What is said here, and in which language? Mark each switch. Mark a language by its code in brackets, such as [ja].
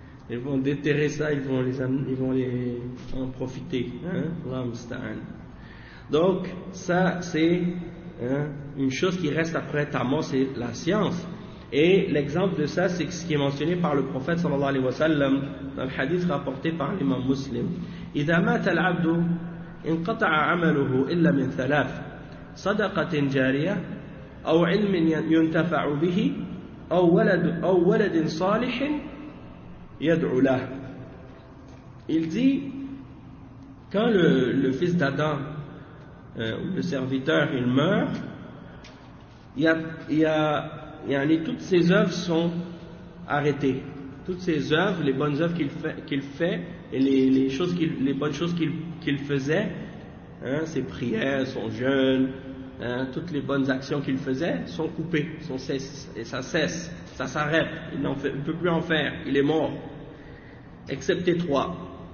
[fr] Ils vont déterrer ça, ils vont en profiter. Hein? Donc, ça, c'est une chose qui reste après ta mort, c'est la science. Et l'exemple de ça, c'est ce qui est mentionné par le prophète sallallahu alayhi wa sallam dans le hadith rapporté par l'imam muslim. [ar] إذا مات العبد انقطع عمله إلا من ثلاث صدقة جارية أو علم ينتفع به أو ولد صالح يدعو له. [fr] Il dit, quand le fils d'Adam, le serviteur, il meurt, il y a toutes ses œuvres sont arrêtées. Toutes ses œuvres, les bonnes œuvres qu'il fait et les bonnes choses qu'il faisait, hein, ses prières, son jeûne, hein, toutes les bonnes actions qu'il faisait sont coupées, ça cesse, ça s'arrête, il ne peut plus en faire, il est mort. Excepté trois.